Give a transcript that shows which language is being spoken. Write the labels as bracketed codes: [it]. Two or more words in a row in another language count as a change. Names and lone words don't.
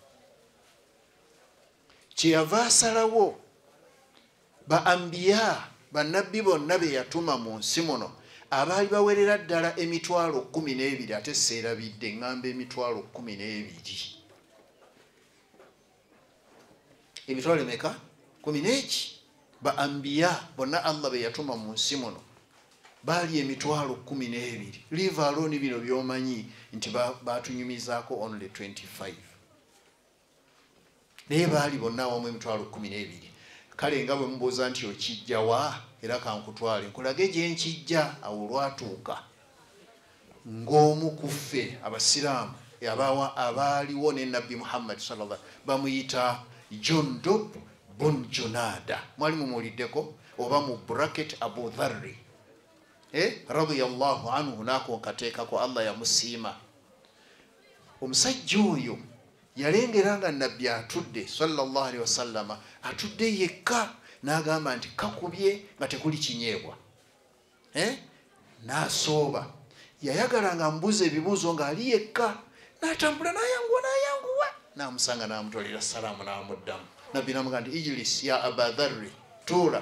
[lg] Kyeyava asalawo ba ambiya bannabbi bonna be yatuma mu nsi muno abaali bawerera ddala emitwalo 12, ate seerabidde ngamba emitwalo 12. Emitwalo emeka? 11. Ba ambiya bonna Allah be yatuma mu nsi muno baali emitwalo 12. [en] Leave alone [lg] bino byomanyi nti batunyumizaako only 25. Naye baali bonna awamu emitwalo 12. Kale nga bwe mubuuza nti okijja wa era kankutwale nkulage gye nkijja. Awo olwatuuka ng'omu ku ffe abasiraamu abaaliwo ne Nabbi Muhammad [ar] صلى الله عليه وسلم [lg] bamuyita Jundub bun Junada, mwali mumuliddeko oba mu bracket Abu Dharri [ar] رضي الله عنه, [lg] nako nkateekako Allah yamusiima. Omusajja oyo yalengera nga Nabbi atudde [ar] صلى الله عليه وسلم, [lg] atudde yekka, n'agamba nti kakubye nga tekuli kinyeebwa, n'asooba. Yayagala nga mbuze ebibuuzo ng'ali yekka, n'atambula n'ayanguwa, n'amusanga n'amutolera salaamu n'amuddamu. Nabbi n'amugamba nti [ar] اجلس يا أبا ذر, [lg] tuula.